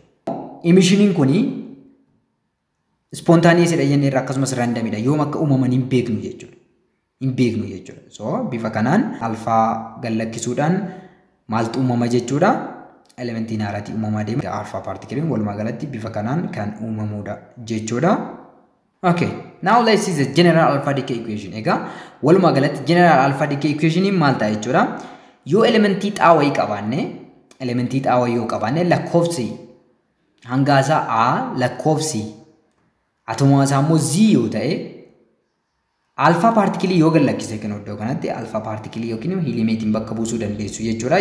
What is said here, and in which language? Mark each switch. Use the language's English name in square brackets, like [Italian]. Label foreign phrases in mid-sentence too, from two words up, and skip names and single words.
[Oromo] Emisioniin kuni spontaaniyees jennee akkasumas raandamidha. Yoom akka uumaman hin beeknu jechuudha. Hin beeknu jechuudha. So bifa kanaan alpha gallakkisuudhaan maaltu uumama jechuudha. Elementiin haaraatti uumamaa deema. Alpha partikiliin walumaa galatti bifa kanaan kan uumamudha jechuudha. [English] Okay, now let's see the general alpha decay equation. [Oromo] Ega walumaa galatti [English] general alpha decay equation [Oromo] maal ta'a jechuudha. Yoo elementii xaawayii yoo qabaanne lakkoofsi hangaasaa A lakkoofsi atomaasaa immoo Z yoo ta'e alpha partikilii yoo gallakkise kan iddoo kanatti alpha partikilii yookiin heliumeetiin bakka buusuu dandeessu jechuudha.